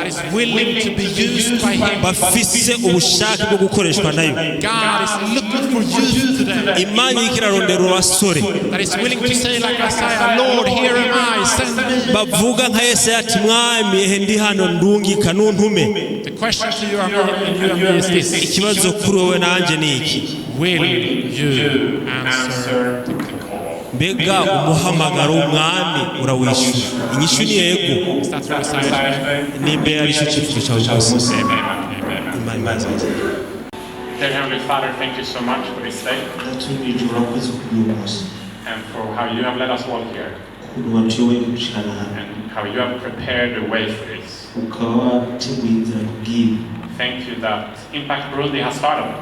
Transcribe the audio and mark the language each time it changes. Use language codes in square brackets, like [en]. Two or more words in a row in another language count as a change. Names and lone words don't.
[en] that is willing to be used by Him. [rn] bafise ubushake bwo gukoreshwa nayo. [en] God is looking for you today [rn] imana iriko irarondera abasore [en] that is willing to say like Isaiah, Lord, here am I, send me. [rn] bavuga nka Yesaya ati mwami ehe ndi hano ndungika nuntume. [en] The question to you and me is this: [rn] ikibazo kuri wowe nanjye ni iki? [en] will you answer the call? [rn] mbega umuhamagaro w'umwami urawishura? inyishu ni yego. [en] Is that what Isaiah? [rn] nimbe ari cyo cyifuzo cyawe cyose. Amen. imana izaza. [en] Dear Heavenly Father, thank you so much for this day and for how you have led us all here and how you have prepared the way for this. Thank you that Impact Burundi has started.